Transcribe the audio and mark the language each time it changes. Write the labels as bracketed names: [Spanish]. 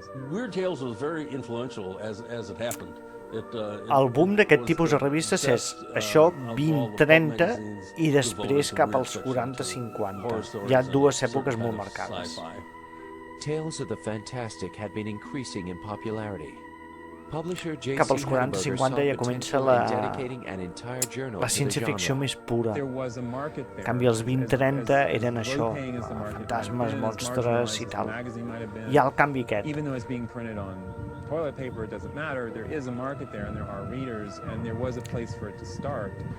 [English] Weird Tales was very influential as it happened. [Catalan] El boom d'aquest tipus de revistes és això, 20-30, i després cap als 40-50. Hi ha dues èpoques molt marcades. [English] Tales of the fantastic had been increasing in popularity. [Catalan] Cap als 40-50 ja comença la ciència-ficció més pura. En canvi, els 20-30 eren això, fantasmes, monstres i tal. Hi ha el canvi aquest. [English] Toilet paper, it doesn't matter. There is a market there, and there are readers, and there was a place for it to start.